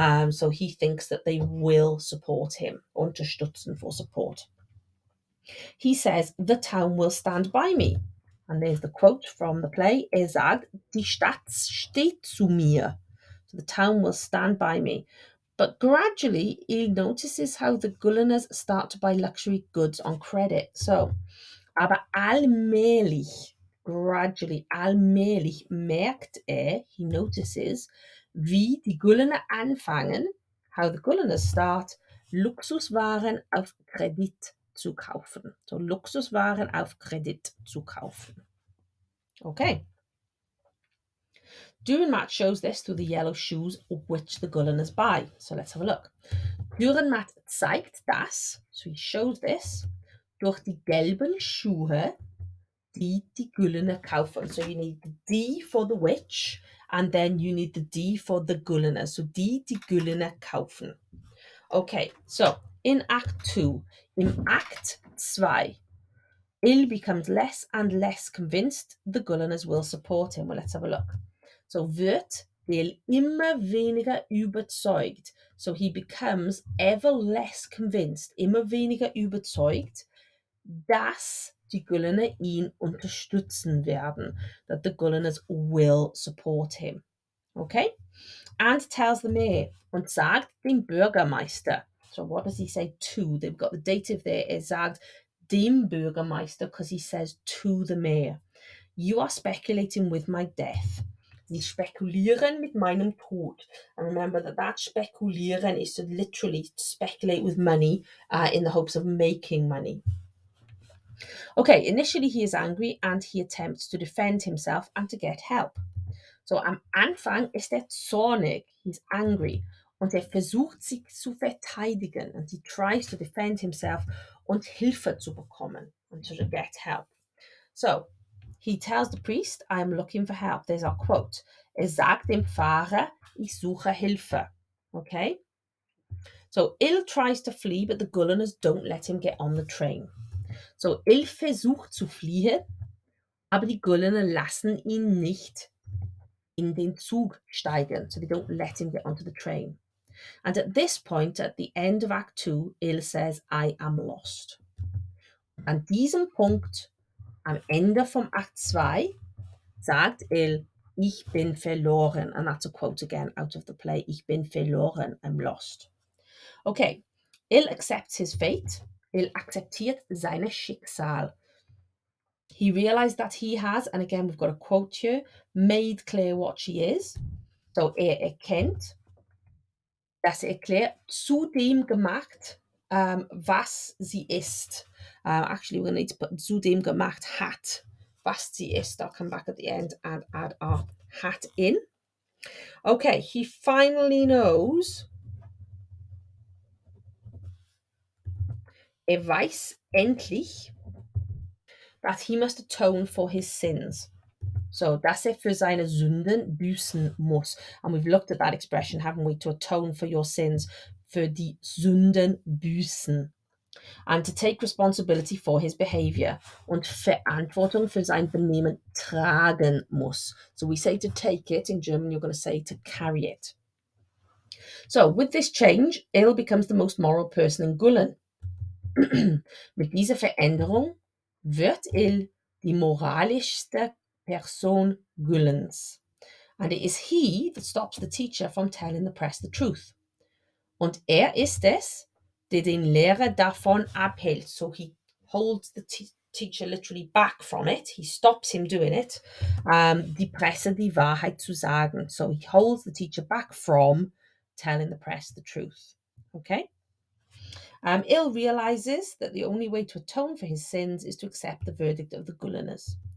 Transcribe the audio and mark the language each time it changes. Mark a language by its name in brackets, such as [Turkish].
[English] So he thinks that they will support him. Unterstützen for support. He says, the town will stand by me. And there's the quote from the play. [German] Sagt, die Stadt steht zu mir. [English] So the town will stand by me. But gradually, he notices how the Gulliners start to buy luxury goods on credit. [German] So, aber allmählich, [English] gradually, [German] allmählich merkt [English] he notices, [German] wie die Gulliner anfangen, [English] how the Gulliners start, [German] Luxuswaren auf Kredit zu kaufen. So, Luxuswaren auf Kredit zu kaufen. [English] Okay. Dürrenmatt shows this through the yellow shoes which the Gulliners buy. So let's have a look. [German] Dürrenmatt zeigt das, [English] so he shows this, [German] durch die gelben Schuhe, die die Gulliner kaufen. [English] So you need the D for the witch, and then you need the D for the Gulliner. So [German] die Gulliner kaufen. [English] Okay, so in Act 2, in Act 2, Il becomes less and less convinced the Gulliners will support him. Well, let's have a look. [German] So wird Il immer weniger überzeugt. [English] So he becomes ever less convinced, [German] immer weniger überzeugt, dass die Gulliner ihn unterstützen werden, [English] that the Gulliners will support him. Okay? And tells the mayor [German] und sagt dem Bürgermeister. [English] So what does he say to? They've got the dative there. [German] Er sagt dem Bürgermeister [English] because he says to the mayor. You are speculating with my death. [German] Sie spekulieren mit meinem Tod. [English] And remember that spekulieren is to literally speculate with money in the hopes of making money. Okay, initially he is angry and he attempts to defend himself and to get help. [German] So am Anfang ist er zornig, [English] he's angry [German] und er versucht sich zu verteidigen [English] and he tries to defend himself [German] und Hilfe zu bekommen [English] and to get help. So he tells the priest, I am looking for help. There's our quote. [German] Er sagt dem Pfarrer, ich suche Hilfe. [English] Okay? So Il tries to flee, but the Gulleners don't let him get on the train. [German] So Il versucht zu fliehen, aber die Gullener lassen ihn nicht in den Zug steigen. [English] So they don't let him get onto the train. And at this point, at the end of Act 2, Il says, I am lost. [German] An diesem Punkt, am Ende vom Akt 2, sagt Il, ich bin verloren. [English] And that's a quote again out of the play. [German] Ich bin verloren, [English] I'm lost. Okay, Il accepts his fate. [German] Il akzeptiert seine Schicksal. [English] He realized that he has, and again we've got a quote here, made clear what she is. [German] So erkennt, dass Claire zu dem gemacht, was sie ist. [English] Actually, we're going to need to put [German] zu dem gemacht hat, was sie ist. [English] I'll come back at the end and add our hat in. Okay, he finally knows. [German] Weiß endlich, [English] that he must atone for his sins. [German] So, dass für seine Sünden büßen muss. [English] And we've looked at that expression, haven't we? To atone for your sins. [German] Für die Sünden büßen. [English] And to take responsibility for his behavior. [German] Und Verantwortung für sein Benehmen tragen muss. [English] So we say to take it. In German, you're going to say to carry it. So, with this change, Il becomes the most moral person in Gullen. [German] Mit dieser Veränderung wird Il die moralischste Person Güllens. [English] And it is he that stops the teacher from telling the press the truth. [German] Und ist es, der den Lehrer davon abhält. [English] So he holds the teacher literally back from it. He stops him doing it. [German] Die Presse die Wahrheit zu sagen. [English] So he holds the teacher back from telling the press the truth. Okay? Il realizes that the only way to atone for his sins is to accept the verdict of the Gulleners.